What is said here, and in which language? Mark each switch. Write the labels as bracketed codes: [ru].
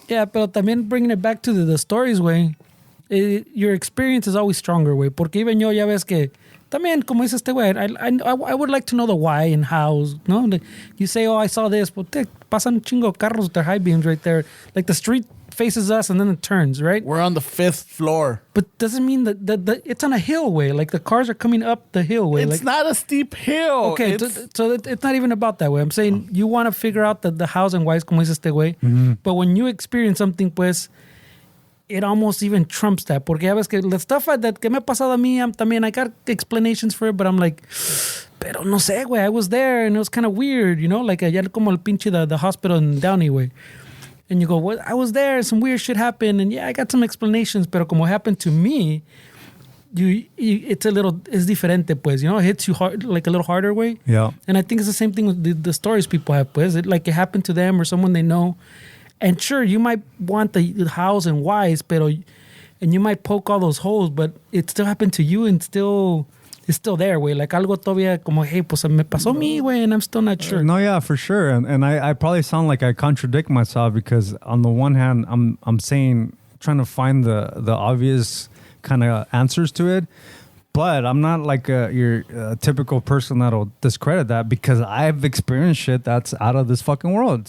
[en] Yeah, [es] pero también [en] bringing it back to the stories, way. Your experience is always stronger, way. Porque even [es] yo ya ves que también como dice este güey, [en] I would like to know the why and hows. No, you say, oh, I saw this, but [es] pasan un chingo de carros [en] with their high beams right there. Like the street faces us and then it turns, right? We're on the 5th floor. But doesn't mean that it's on a hill way. Like the cars are coming up the hill way. It's not a steep hill. Okay, so it's not even about that way. I'm saying you want to figure out the hows and whys, [es] como dice este güey. [en] But when you experience something, pues, it almost even trumps that. [es] Porque ya ves que [en] the stuff that [es] que me ha pasado a mí, también [en] I got explanations for it, but I'm like, [es] pero no sé, güey. [en] I was there and it was kind of weird, you know? Like [es] allá como el pinche [en] the hospital in Downey, güey. And you go, well, I was there, some weird shit happened, and yeah, I got some explanations, [es] pero como [en] happened to me, it's diferente, pues, you know, it hits you hard, like a little harder way. Yeah. And I think it's the same thing with the stories people have, pues, it happened to them or someone they know. And sure, you might want the hows and whys, and you might poke all those holes, but it still happened to you and it's still there, güey. [es] Like algo todavía como, hey, pues me pasó a mí, güey, [en] and I'm still not sure. No, yeah, for sure. And I probably sound like I contradict myself because on the one hand, I'm saying, trying to find the obvious kind of answers to it. But I'm not like your typical person that'll discredit that because I've experienced shit that's out of this fucking world.